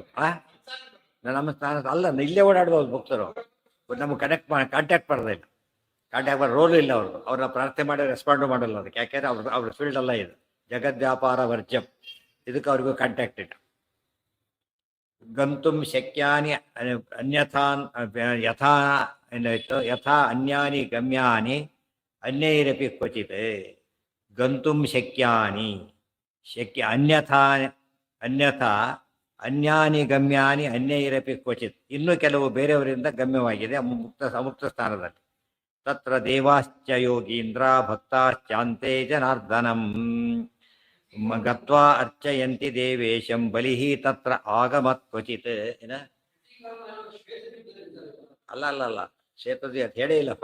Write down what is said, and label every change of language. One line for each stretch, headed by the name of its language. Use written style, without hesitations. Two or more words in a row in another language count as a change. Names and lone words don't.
Kannada: ನಮ್ಮ ಸ್ಥಾನ ಅಲ್ಲ, ಇಲ್ಲೇ ಓಡಾಡ್ಬೋದು ಮುಕ್ತರು, ನಮಗೆ ಕಾಂಟ್ಯಾಕ್ಟ್ ಮಾಡೋದಿಲ್ಲ. ಕಾಂಟ್ಯಾಕ್ಟ್ ಮಾಡೋ ರೋಲು ಇಲ್ಲ ಅವ್ರದ್ದು. ಅವ್ರನ್ನ ಪ್ರಾರ್ಥನೆ ಮಾಡಿ ರೆಸ್ಪಾಂಡು ಮಾಡಲ್ಲ ಅದಕ್ಕೆ. ಯಾಕೆಂದ್ರೆ ಅವ್ರ ಫೀಲ್ಡ್ ಅಲ್ಲ ಇದು,
Sanskrit: ಜಗದ್ವ್ಯಾಪಾರ ವರ್ಜ್ಯಂ.
Kannada: ಇದಕ್ಕೆ ಅವ್ರಿಗೂ ಕಾಂಟ್ಯಾಕ್ಟ್ ಇಲ್ಲ.
Sanskrit: ಗಂತುಂ ಶಕ್ಯಾನಿ ಅನ್ಯಥಾ ಯಥಾ ಏನಾಯ್ತು, ಯಥಾ ಅನ್ಯಾನಿ ಗಮ್ಯಾನಿ ಅನ್ಯೈರಪಿ ಕ್ವಚಿತ್. ಗಂತುಂ ಶಕ್ಯಾನಿ ಅನ್ಯಥಾ ಅನ್ಯಾನಿ ಗಮ್ಯಾನಿ ಅನ್ಯೈರಪಿ ಕ್ವಚಿತ್.
Kannada: ಇನ್ನೂ ಕೆಲವು ಬೇರೆಯವರಿಂದ ಗಮ್ಯವಾಗಿದೆ ಅಮುಕ್ತ ಸ್ಥಾನದಲ್ಲಿ.
Sanskrit: ತತ್ರ ದೇವಾಶ್ಚ ಯೋಗೀಂದ್ರ ಭಕ್ತಾಶ್ಚಾಂತೆ ಜನಾರ್ದನಂ ಗತ್ವಾ ಅರ್ಚಯಂತಿ ದೇವೇಶಂ ಬಲಿಹಿ ತತ್ರ ಆಗಮತ್ ಕ್ವಚಿತ್.
Kannada: ಏನ ಅಲ್ಲ ಕ್ಷೇತ್ರದಲ್ಲಿ ಅದು ಹೇಳೇ ಇಲ್ಲ.